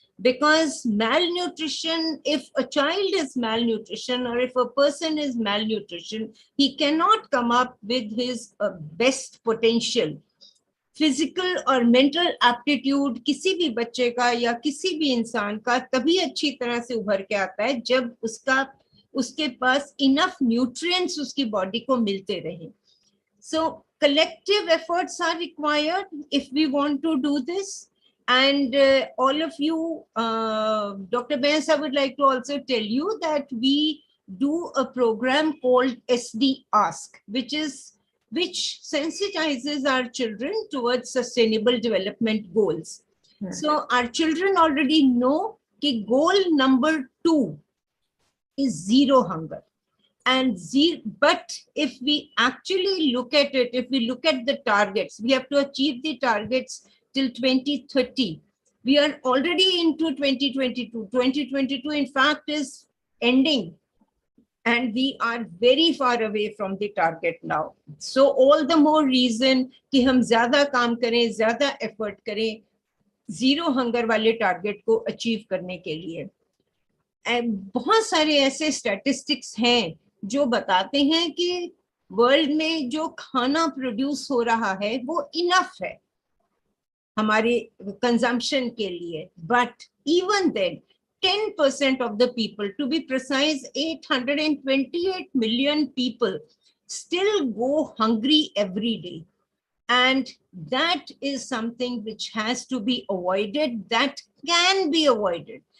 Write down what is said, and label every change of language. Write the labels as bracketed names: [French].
[English] Because malnutrition, if a child is malnutrition or if a person is malnutrition, he cannot come up with his best potential. [Hindi] Physical और mental aptitude किसी भी बच्चे का या किसी भी इंसान का तभी अच्छी तरह से उभर के आता है जब उसके पास इनफ न्यूट्रिएंट्स उसकी बॉडी को मिलते रहे. [English] So collective efforts are required if we want to do this. And all of you, Dr. Benz, I would like to also tell you that we do a program called SD Ask, which sensitizes our children towards sustainable development goals. So our children already know that goal number 2 is zero hunger. But if we actually look at it, if we look at the targets, we have to achieve the targets till 2030. We are already into 2022. 2022, in fact, is ending. And we are very far away from the target now. So all the more reason [Hindi] कि हम ज़्यादा काम करें, ज़्यादा effort करें, zero hunger वाले target को achieve करने के लिए. बहुत सारे ऐसे statistics हैं जो बताते हैं कि वर्ल्ड में जो खाना प्रोड्यूस हो रहा है वो इनफ है हमारे कंजम्पशन के लिए. [English] But even then 10% of the people, to be precise, 828 million people still go hungry every day. And that is something which has to be avoided, that can be avoided.